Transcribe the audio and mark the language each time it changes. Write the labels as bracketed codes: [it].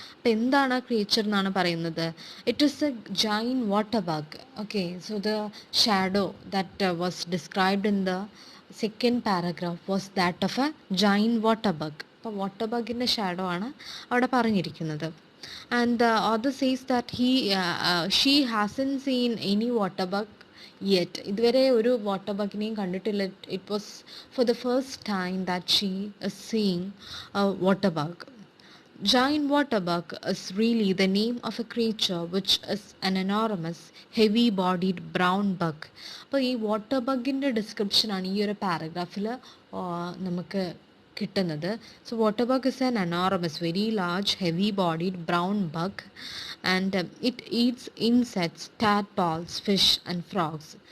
[ml] അപ്പോൾ എന്താണ് ആ ക്രീച്ചർ എന്നാണ് പറയുന്നത്? [en] It is a giant water bug. Okay, so the shadow that was described in the second paragraph was that of a giant water bug. [ml] അപ്പോൾ water ബഗിൻ്റെ shadow ആണ് അവിടെ പറഞ്ഞിരിക്കുന്നത്. [en] And the author says that she hasn't seen any water bug yet. [ml] ഇതുവരെ ഒരു water ബഗിനെയും കണ്ടിട്ടില്ല. [en] It was for the first time that she is seeing a water bug. Giant water bug is really the name of a creature which is an enormous, heavy-bodied brown bug. [ml] അപ്പോൾ ഈ water ബഗിൻ്റെ ഡിസ്ക്രിപ്ഷനാണ് ഈ ഒരു പാരഗ്രാഫിൽ നമുക്ക് കിട്ടുന്നത്. [en] So water bug is an enormous, very large, heavy bodied brown bug and it eats insects, tadpoles, fish and frogs.